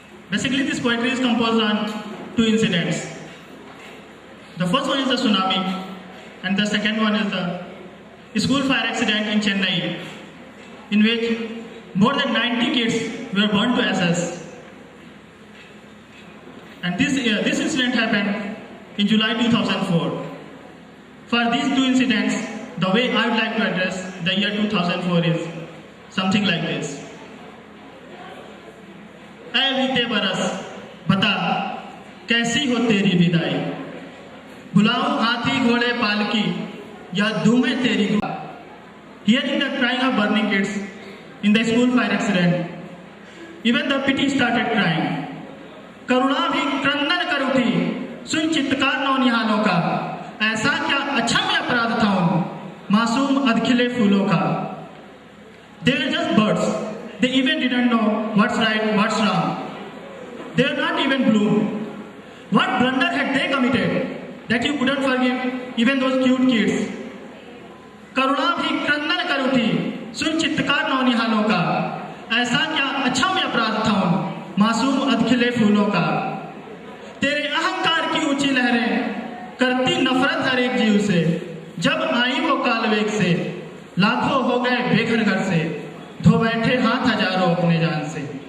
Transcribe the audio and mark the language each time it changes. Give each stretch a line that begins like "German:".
English: Basically, this poetry is composed on two incidents. The first one is the tsunami, and the second one is the school fire accident in Chennai, in which more than 90 kids were burned to ashes. And this incident happened in July 2004. For these two incidents, the way I would like to address the year 2004 is something like this.
Hindi: ऐ बीते बरस बता कैसी हो तेरी विदाई, बुलाऊं हाथी घोड़े पालकी या दूं मैं तेरी.
English: Hearing the crying of burning kids in the school fire accident, even the pity started crying.
Hindi: करुणा भी क्रंदन कर उठी सुन चित्कार नौनिहालों का, ऐसा क्या अक्षम्य अपराध था उन मासूम अधखिले फूलों का.
English: They were just birds. They even didn't know what's right, what's wrong. They were not even bloom. What blunder had they committed that you couldn't forgive even those cute kids?
Hindi: करुणा भी क्रंदन कर उठी सुन चित्कार नौनिहालों का, ऐसा क्या अक्षम्य अपराध था उन मासूम अधखिले फूलों का. तेरे अहंकार की ऊंची लहरें करती नफरत हर एक जीव से, जब आई वो काल वेग से लाखों हो गए बेघर घर से, धो बैठे हाथ हजारों अपने जान से।